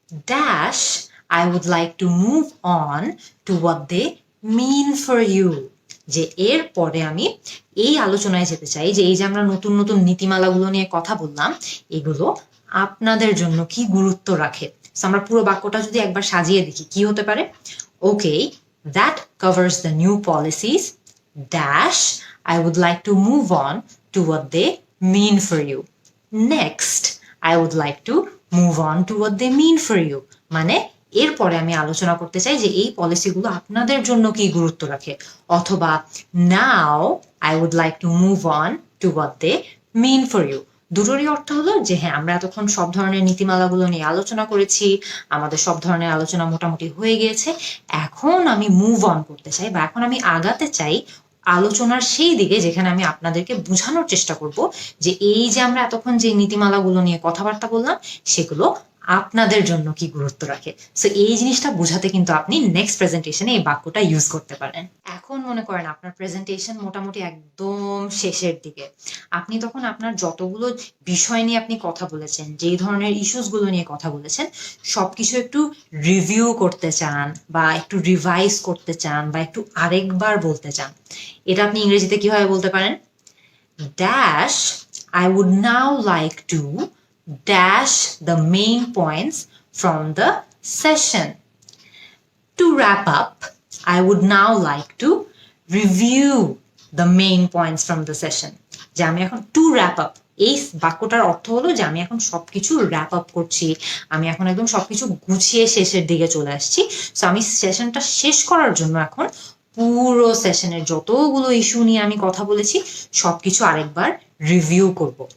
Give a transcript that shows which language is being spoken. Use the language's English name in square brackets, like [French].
[English] dash I would like to move on to what they mean for you, [Bangla] যে এর পরে আমি এই আলোচনায় যেতে চাই যে এই যে আমরা নতুন নতুন নীতিমালাগুলো নিয়ে কথা বললাম, এগুলো আপনাদের জন্য কি গুরুত্ব রাখে। আমরা পুরো বাক্যটা যদি একবার সাজিয়ে দেখি কি হতে পারে, [English] Okay that covers the new policies dash I would like to move on to what they mean for you. Next, I would like to move on to what they mean for you. [Bangla] মানে এরপরে আমি আলোচনা করতে চাই যে এই পলিসিগুলো আপনাদের জন্য কি গুরুত্ব রাখে। অথবা [English] now I would like to move on to what they mean for you. [Bangla] দুটোরই অর্থ হলো যে হ্যাঁ, আমরা এতক্ষণ সব ধরনের নীতিমালাগুলো নিয়ে আলোচনা করেছি, আমাদের সব ধরনের আলোচনা মোটামুটি হয়ে গিয়েছে, এখন আমি মুভ অন করতে চাই বা এখন আমি আগাতে চাই আলোচনার সেই দিকে যেখানে আমি আপনাদেরকে বোঝানোর চেষ্টা করব যে এই যে আমরা এতক্ষণ যে নীতিমালাগুলো নিয়ে কথাবার্তা বললাম সেগুলো আপনাদের জন্য কি গুরুত্ব রাখে। সো এই জিনিসটা বোঝাতে কিন্তু আপনি নেক্সট প্রেজেন্টেশনে এই বাক্যটা ইউজ করতে পারেন। এখন মনে করেন আপনার প্রেজেন্টেশন মোটামুটি একদম শেষের দিকে, আপনি তখন আপনার যতগুলো বিষয় নিয়ে আপনি কথা বলেছেন, যেই ধরনের ইস্যুস গুলো নিয়ে কথা বলেছেন, সবকিছু একটু রিভিউ করতে চান বা একটু রিভাইজ করতে চান বা একটু আরেকবার বলতে চান। এটা আপনি ইংরেজিতে কিভাবে বলতে পারেন? [English] Dash I would now like to dash the main points from the session. To wrap up, I would now like to review the main points from the session. [Bangla] যে আমি এখন [English] to wrap up, [Bangla] এই বাক্যটার অর্থ হলো যে আমি এখন সবকিছু র্যাপ আপ করছি, আমি এখন একদম সবকিছু গুছিয়ে শেষের দিকে চলে আসছি। সো আমি সেশনটা শেষ করার জন্য এখন পুরো সেশনের যতগুলো ইস্যু নিয়ে আমি কথা বলেছি সবকিছু আরেকবার রিভিউ করব।